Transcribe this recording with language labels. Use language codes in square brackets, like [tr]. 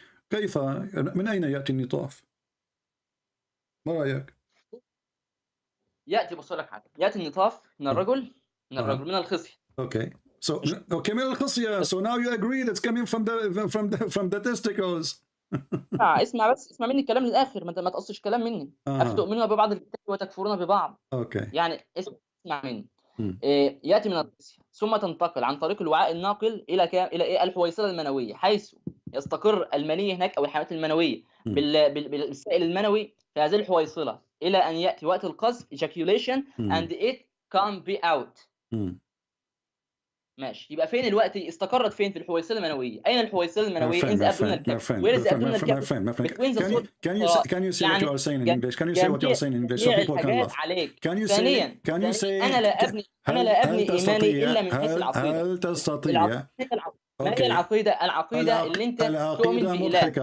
[ar] كيف من أين يأتي النطاف؟ ما رأيك؟ يأتي، بص لك حاجة، يأتي النطاف من الرجل، من الخصية. [en] Okay. So [ar] من الخصية. [en] So now you agree that's coming from the testicles. [ar] اسمع مني الكلام للآخر، ما تقصش كلام مني. أفتؤمنون ببعض الكتاب وتكفرون ببعض. [en] Okay. [ar] يعني اسمع مني. يأتي من الخصية ثم تنتقل عن طريق الوعاء الناقل إلى الحويصلة المنوية، حيث يستقر المني هناك أو الحيوانات المنوية بالسائل المنوي في هذه الحويصلة، إلى أن يأتي وقت القذف [en] ejaculation and it can be out. [ar] ماشي. يبقى فين الوقت؟ استقرت فين؟ في الحويصلة المنوية. أين الحويصلة المنوية؟ [en] in the abdominal cavity. Where is the abdominal cavity? Can you say what you are saying in English? Can you say what you are saying in English so people can laugh? Can you say [ar] أنا لا أبني إيماني إلا من حيث العقيدة. هل تستطيع؟ ما هي العقيدة اللي أنت تؤمن بإله.